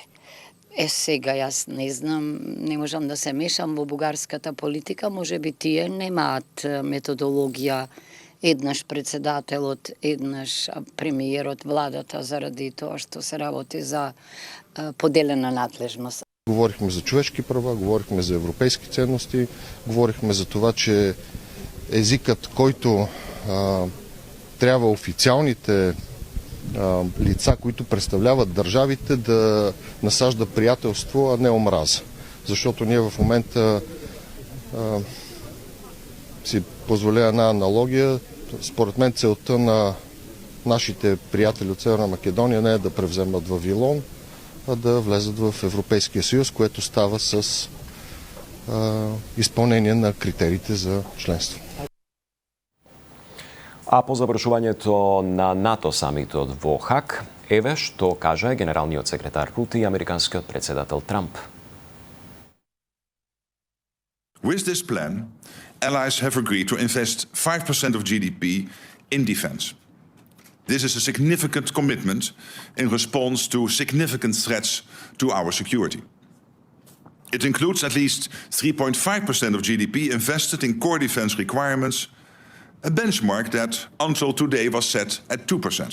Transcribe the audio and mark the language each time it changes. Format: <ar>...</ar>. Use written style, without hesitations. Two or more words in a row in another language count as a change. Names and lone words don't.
<mk>Сега јас не знам, не можам да се мешам во бугарската политика, може би тие немаат методологија еднаш председателот, еднаш премиерот, владата, заради тоа што се работи за поделена надлежност.</mk> <bg>Говорихме за човешки права, говорихме за европейски ценности, говорихме за това, че езикът, който трябва официалните лица, които представляват държавите, да насажда приятелство, а не омраза. Защото ние в момента си позволя една аналогия. Според мен целта на нашите приятели от Северна Македония не е да превземат Вавилон, а да влезат в Европейския съюз, което става с изпълнение на критериите за членство.</bg> <mk>А по завршувањето на НАТО самитот во Хаг, еве што кажа генералниот секретар Рути и американскиот председател Трамп.</mk> <en>With this plan, allies have agreed to invest 5% of GDP in defense. This is a significant commitment in response to significant threats to our security. It includes at least 3.5% of GDP invested in core defense requirements, a benchmark that until today was set at 2%.</en>